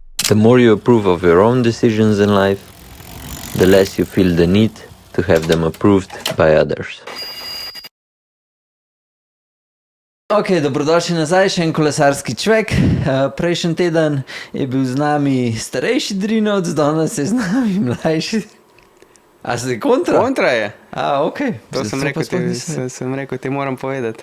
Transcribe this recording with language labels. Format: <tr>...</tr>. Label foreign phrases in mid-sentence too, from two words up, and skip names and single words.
<en>The more you approve of your own decisions in life, the less you feel the need to have them approved by others.</en> <sl>Ok, dobrodošli nazaj, še en kolesarski čvek. Prejšnji teden je bil z nami starejši Drinovc, danes je z nami mlajši. A se kontra? Kontra je. Ok. To sem rekel, ti moram povedati.</sl>